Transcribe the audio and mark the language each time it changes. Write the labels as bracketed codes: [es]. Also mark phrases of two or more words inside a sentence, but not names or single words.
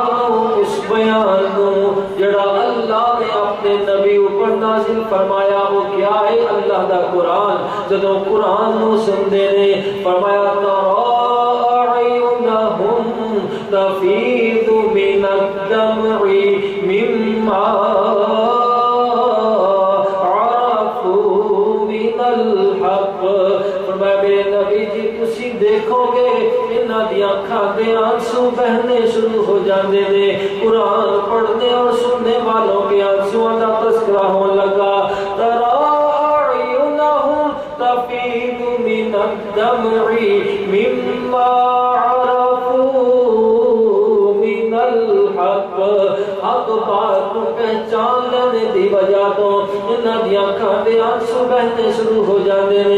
[pa] نو، اس بیان نو جڑا اللہ نے اپنے نبی اوپر نازل فرمایا وہ کیا ہے؟ اللہ دا قرآن۔ جدوں قرآن نو سندے نے فرمایا [ar] تَرَىٰ أَعْيُنَهُمْ تَفِيضُ مِنَ الدَّمْعِ مِمَّا عَرَفُوا مِنَ الْحَقِّ۔ [pa] فرمایا میرے نبی جی تسی دیکھو گے انہاں دی آنکھاں دے آنسو بہنے شروع ہو جاندے نے، قرآن پڑھنے اور سننے والوں کے آنسوؤں دا تذکرہ ہون لگا۔ [ar] تَرَىٰ أَعْيُنَهُمْ تَفِيضُ مِنَ الدَّمْعِ مِمَّا عَرَفُوا مِنَ الْحَقِّ، [pa] حق بات کو پہچان لینے دی وجہ تو انہاں دی آنکھاں دے آنسو بہنے شروع ہو جاندے نے۔